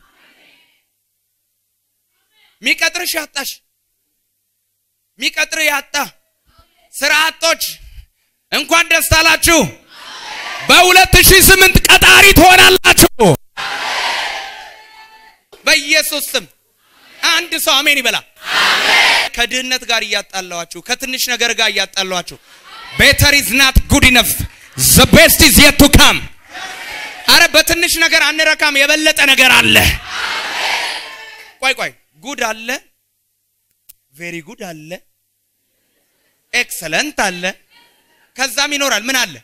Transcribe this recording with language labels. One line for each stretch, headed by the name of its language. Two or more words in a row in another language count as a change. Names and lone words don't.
Amharic: ሚቀጥርሽ ያጣሽ፣ ሚቀጥር ያጣ ስራ አጦች እንኳን ደስ አላችሁ። በ2008 ቀጣሪ ትሆናላችሁ በኢየሱስ ስም። አንድ ሰው አሜን ይበላ። ከድህነት ጋር ያጣላችሁ፣ ከትንሽ ነገር ጋር ያጣላችሁ
English: better is not good enough, the best is yet to come።
Amharic: አረ በትንሽ ነገር አንረካም፣ የበለጠ ነገር አለ። ቆይ ጉድ አለ፣
English: very good
Amharic: አለ፣ excellent አለ፣ ከዛም ይኖራል ምን አለ?